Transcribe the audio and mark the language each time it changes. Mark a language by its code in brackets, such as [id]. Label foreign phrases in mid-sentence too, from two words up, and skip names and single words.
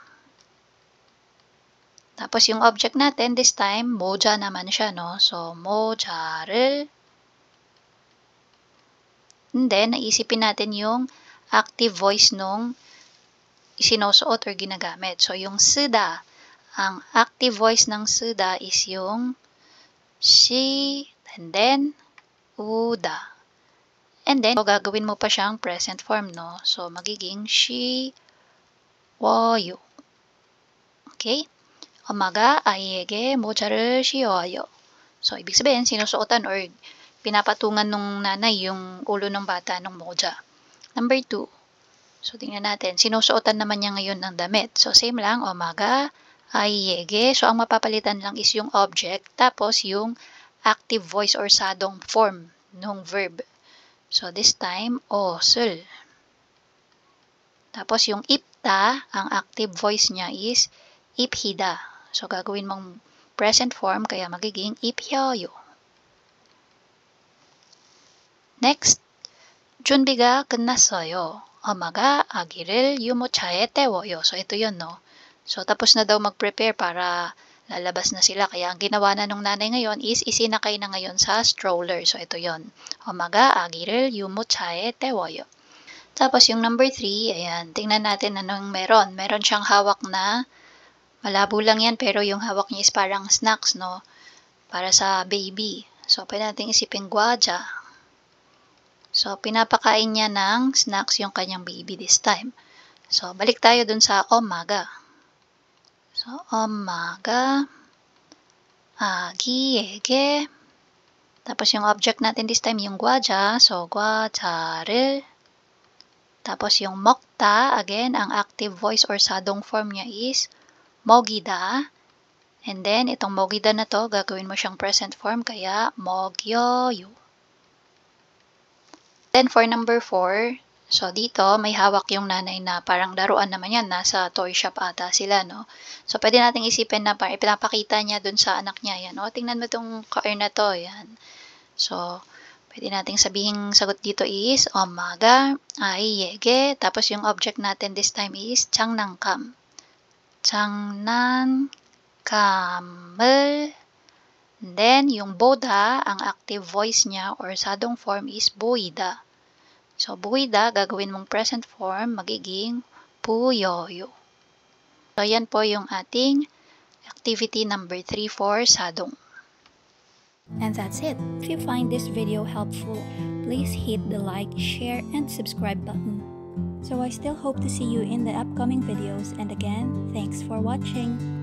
[tl] Tapos yung object natin, [en] this time, [tl] moja naman siya, no? [ko] So, moja를. [tl] And then, naisipin natin yung [en] active voice [tl] nung sinusuot or ginagamit. So, yung sida, ang [en] active voice [tl] ng sida is yung shi, and then, uda. [en] And then, so, [tl] gagawin mo pa siyang [en] present form, [tl] no? So, magiging shi, woyo. [ko] Okay? 엄마가 아기에게 모자를 씌워요. [tl] So, ibig sabihin, sinusuotan or pinapatungan nung nanay yung ulo ng bata ng moja. Number 2. So, tingnan natin. Sinusuotan naman niya ngayon ng damit. So, same lang. [ko] 엄마가 아기에게. [tl] So, ang mapapalitan lang is yung object. Tapos, yung [en] active voice [tl] or sadong form ng verb. [en] So, this time, [ko] 옷을. [tl] Tapos, yung ipta, ang [en] active voice [tl] niya is 입히다. So, gagawin mong [en] present form, [tl] kaya magiging 입혀요. [ko] Next, 준비가 끝났어요. 엄마가 아기를 유모차에 태워요. [tl] So, ito yun, no? So, tapos na daw mag-prepare para lalabas na sila. Kaya, ang ginawa na nung nanay ngayon is isinakay na ngayon sa stroller. So, ito yun. [ko] 엄마가 아기를 유모차에 태워요. [tl] Tapos, yung number 3, ayan, tingnan natin anong meron. Meron siyang hawak na malabo lang yan, pero yung hawak niya is parang snacks, no? Para sa baby. So, pwede natin isipin gwaja. So, pinapakain niya ng snacks yung kanyang baby [en] this time. [tl] So, balik tayo dun sa omaga. [ko] So, omaga 아기에게. [tl] Tapos, yung object natin [en] this time, [tl] yung gwaja. So, gwaja를. Tapos, yung 먹다, again, ang [en] active voice [tl] or sadong form niya is 먹이다. [en] And then, [tl] itong 먹이다 na to, gagawin mo siyang [en] present form, [tl] kaya 먹여요. Then, [en] for number 4, [tl] so dito, may hawak yung nanay na parang laruan naman yan. Nasa toy shop ata sila, no? So, pwede nating isipin na parang ipinapakita niya dun sa anak niya. Yan, no? Tingnan mo itong car na to. Yan. So, pwede nating sabihin sagot dito is, omaga, 아이에게. Tapos, yung object natin [en] this time [tl] is, [ko] 장난감. 장난감을. [tl] Then, yung boda, ang [en] active voice [tl] niya or sadong form is 보이다. So, 보이다, gagawin mong [en] present form, [tl] magiging 보여요. So, yan po yung ating activity number 3 for sadong. [en] And that's it. If you find this video helpful, please hit the like, share, and subscribe button. So I still hope to see you in the upcoming videos, and again, thanks for watching.